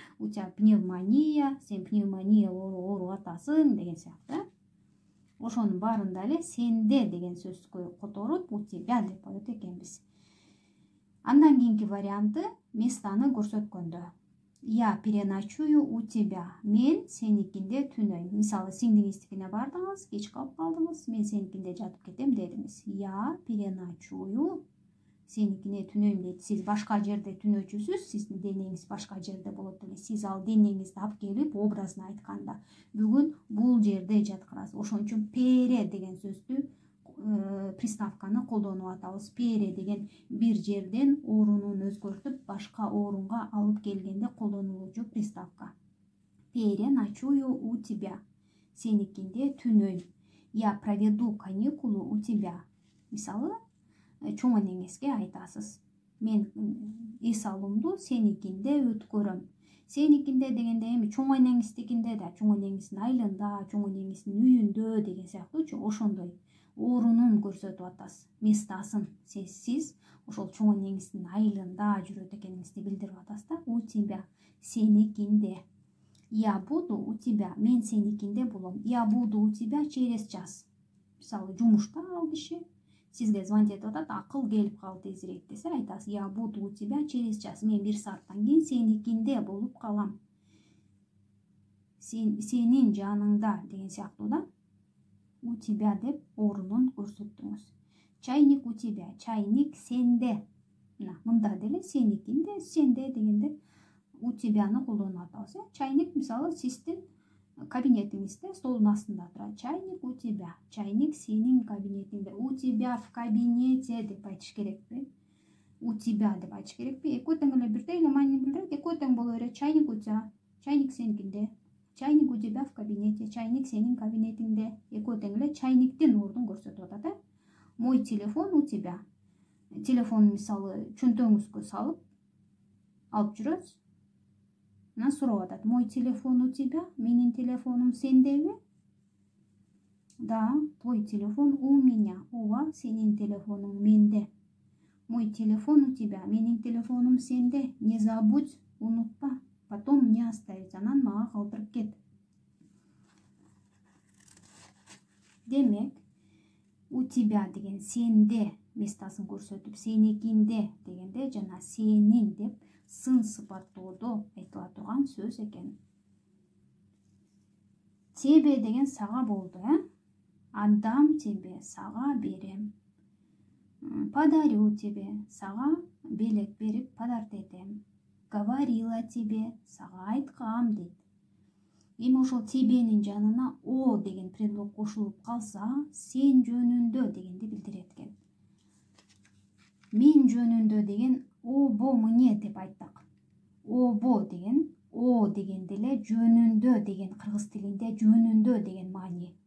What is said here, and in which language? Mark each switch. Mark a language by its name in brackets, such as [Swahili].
[Russian] У тебя пневмония, [Kyrgyz] сен пневмония ооруп атасың деген сыяктуу. Ошонун баарында эле сенде деген сөзгө которуп у тебя деп коет экенбиз. Андан кийинки варианты местаны көрсөткөндө. [Russian] Я переночую у тебя. [Kyrgyz] Мен сеникинде түнөйм. Мисалы, сиңдиңиздикине бардыңыз, кеч калып калдыңыз, мен сеникинде жатып кетем дедиңиз. [Russian] Я переночую [Kyrgyz] сеникине түнөйм дейт. Сиз башка жерде түнөчүсүз, сиздин денеңиз башка жерде болот эле. Сиз ал денеңизди алып келип образын айтканда, бүгүн бул жерде жаткырасыз. Ошон үчүн пере деген сөздү, приставканы колдонуп атабыз. Пере деген бир жерден орунун өзгөртүп, башка орунга алып келгенде колдонулуучу приставка. [Russian] Переночую у тебя. [Kyrgyz] Сеникинде түнөйм. [Russian] Я проведу каникулу у тебя. [Kyrgyz] Мисалы, чоң энеңизге айтасыз. Мен эс алуумду сеникинде өткөрөм. Сеникинде дегенде эми чоң энеңиздикинде да, чоң энеңиздин айылында, чоң энеңиздин үйүндө деген сыяктуучу ошондой орунун көрсөтүп атасыз. Местасын сиз ошол чоң энеңиздин айылында жүрөт экениңизди билдирип атасыз да. [Russian] У тебя [Kyrgyz] сеникинде. [Russian] Я буду у тебя. [Kyrgyz] Мен сеникинде болом. [Russian] Я буду у тебя через час. [Kyrgyz] Мисалы, жумушта ал киши сизге звонить этип атат, акыл келип калды тезирээк десе, айтасыз, [Russian] я буду у тебя через час. [Kyrgyz] Мен 1 сааттан кийин сеникинде болуп калам. Сенин жаныңда деген сыяктуу да. [Russian] у тебя [Kyrgyz] деп орунун көрсөттүңүз. [Russian] Чайник у тебя, [Kyrgyz] чайник сенде. Мында деле сеникинде, сенде дегенде у тебяны колдонуп атабыз. Чайник мисалы сиздин кабинетиңизде столдун астында турат. [Russian] Чайник у тебя, [Kyrgyz] чайник сенин кабинетиңде. [Russian] У тебя в кабинете [Kyrgyz] деп айтыш керекпи? [Russian] У тебя [Kyrgyz] деп айтыш керекпи? Экөө тең эле бирдей эле маанини билдирет. Экөө тең боло берет. [Russian] Чайник у тебя, [Kyrgyz] чайник сеникинде. [Russian] Чайник у тебя в кабинете, [Kyrgyz] чайник сенин кабинетиңде. Экөө тең эле чайниктин ордун көрсөтүп атат. [Russian] Мой телефон у тебя. [Kyrgyz] Телефон мисалы чөнтөгүңүзгө салып алып жүрөсүз. Сурап атат. [Russian] Мой телефон у тебя, [Kyrgyz] менин телефонум сендеби? [Russian] Да, твой телефон у меня. [Kyrgyz] Ооба, сенин телефонуң менде. [Russian] Мой телефон у тебя, [Kyrgyz] менин телефонум сенде. [Russian] Не забудь, [Kyrgyz] унутпа. [Russian] Потом мне оставить. [Kyrgyz] Анан мага калтырып кет. Демек, у тебя деген сенде местасын көрсөтүп, сеникинде дегенде жана сенин деп сын сыпаттоодо айтыла турган сөз экен. Тебе деген сага болду, [Russian] Отдам тебе, [Kyrgyz] сага берем. [Russian] Подарю тебе, [Kyrgyz] сага белек берип подарок этем. [Russian] Говорила тебе, [Kyrgyz] сага айткам дейт. Эми ошол тебенин жанына о деген предлог кошулуп калса, сен жөнүндө дегенди билдирет экен. Мен жөнүндө деген обо мне деп айттык. Обо деген о дегенде эле жөнүндө деген кыргыз тилинде жөнүндө деген маани.